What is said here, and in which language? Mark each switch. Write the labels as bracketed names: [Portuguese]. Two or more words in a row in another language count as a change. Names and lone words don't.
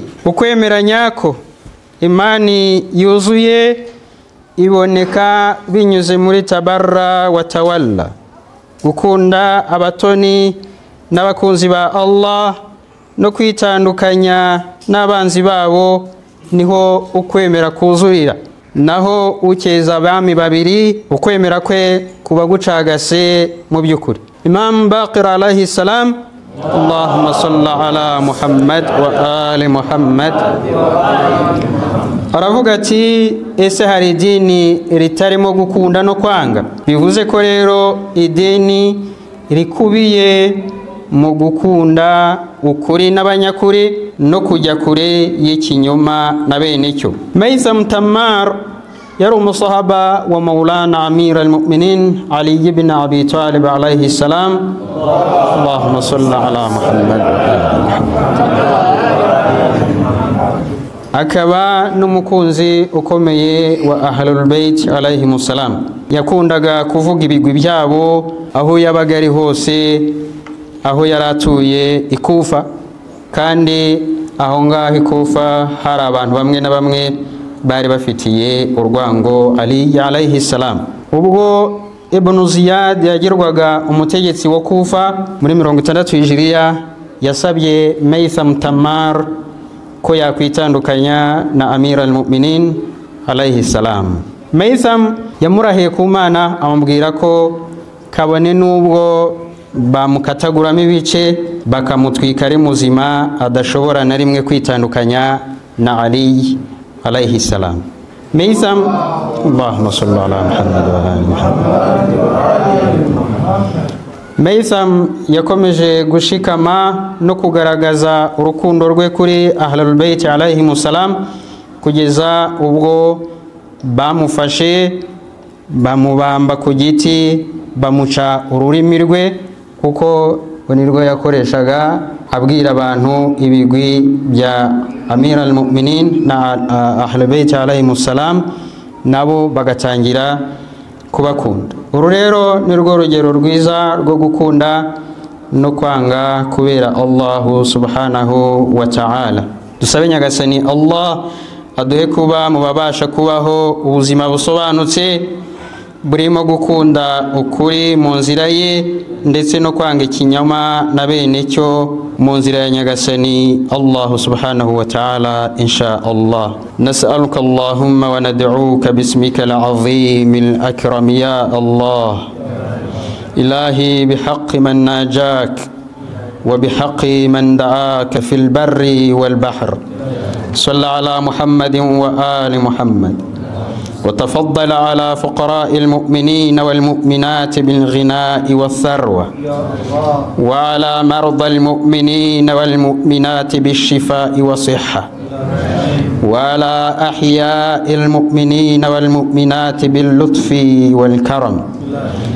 [Kinyarwanda] Ukwemera nyako imani yuzuye iboneka binyuze muri [Arabic] تبرا وتولى, [Kinyarwanda] gukunda abatoni n'abakunzi ba Allah no kwitandukanya n'abanzi babo, niho ukwemera kuzurira. Naho ukeza abami babiri ukwemera kwe kuba gucagase mu by'ukuri. [Arabic] الإمام الباقر عليه السلام، اللهم صل على محمد وآل محمد, [Kinyarwanda] aravuga ati ese hari idini ritarimo gukunda no kwanga? Bivuze ko rero idini rikubiye mu gukunda ukuri n'abanyakuri no kujya kure y'ikinyoma na bene cyo. Maitham Tammar yari umusahaba wa Maulana Amir al-Mu'minin Ali ibn Abi Talib [Arabic] عليه السلام. اللهم صل على محمد. [Kinyarwanda] Akaba n'umukunzi ukomeye wa Ahlul Bayt [Arabic] عليه السلام. [Kinyarwanda] Yakundaga kuvuga ibigwi byabo aho yabaga ari hose, aho yaratuye ikufa, kandi aho ngaho ikufa hari abantu bamwe na bamwe bari bafitiye urwango Ali [Arabic] عليه السلام. [Kinyarwanda] Ubwo Ibn Ziyad yagirwaga umutegetsi wa Kufa muri 60 Hijriya, yasabye Maitham Tammar ko yakwitandukanya na Amir al-Mu'minin [Arabic] عليه السلام. [Kinyarwanda] Maitham yamurahiye ku Mana amubwira ko kabone nubwo bamukataguramo ibice bakamutwika ari muzima adashobora na rimwe kwitandukanya na Ali [Arabic] عليه السلام. Maitham، اللهم صل على محمد وآل محمد. [Kinyarwanda] Maitham yakomeje gushikama no kugaragaza urukundo rwe kuri Ahlul Bayt [Arabic] عليه السلام [Kinyarwanda] kugeza ubwo bamufashe bamubamba ku giti bamuca ururimi rwe, kuko nirwo yakoreshaga abwira abantu ibigwi bya Amir al-Mu'minin na Ahlul Bayt [Arabic] عليه السلام, [Kinyarwanda] nabo bagatangira kubakunda. Uru rero nirwo rugero rwiza rwo gukunda no kwanga kubera Allah [Arabic] سبحانه وتعالى. [Kinyarwanda] Dusabe Nyagasani Allah aduhe kuba mu babasha kubaho ubuzima busobanutse burimo gukunda ukuri mu nzira ye ndetse no kwanga ikinyoma na bene cyo mu nzira ya Nyagasani Allah [Arabic] سبحانه وتعالى إن شاء الله. نسألك اللهم وندعوك باسمك العظيم الأكرم يا الله إلهي بحق من ناجاك وبحق من دعاك في البر والبحر. صل على محمد وآل محمد وتفضل على فقراء المؤمنين والمؤمنات بالغناء والثروة، وعلى مرضى المؤمنين والمؤمنات بالشفاء والصحة، وعلى أحياء المؤمنين والمؤمنات باللطف والكرم،